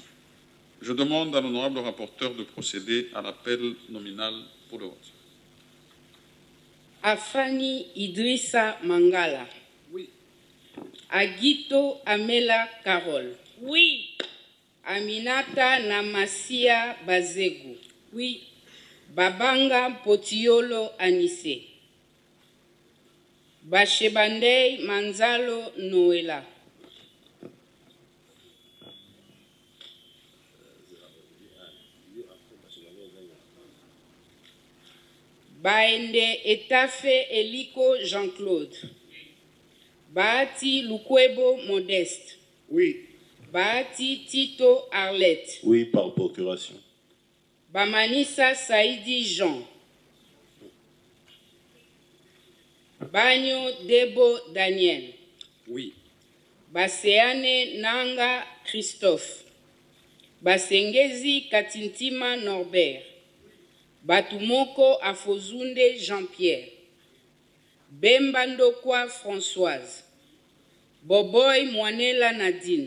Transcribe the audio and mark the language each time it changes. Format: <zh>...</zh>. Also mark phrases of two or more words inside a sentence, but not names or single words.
<fr>Je demande à l'honorable rapporteur de procéder à l'appel nominal pour le vote. Afani Idrissa Mangala. Oui. Agito Amela Carole. Oui. Aminata Namasia Bazegu. Oui. Babanga Potiolo Anise. Bashebandei Manzalo Noela. Baende Etafe Eliko Jean-Claude. Bahati Lukwebo Modeste. Oui. Bahati Tito Arlette. Oui, par procuration. Bamanissa Saïdi Jean. Bagno Debo Daniel. Oui. Baseane Nanga Christophe. Basengezi Katintima Norbert. Batumoko Afozunde Jean-Pierre. Bembandokwa Françoise. Boboy Mwanela Nadine.</fr>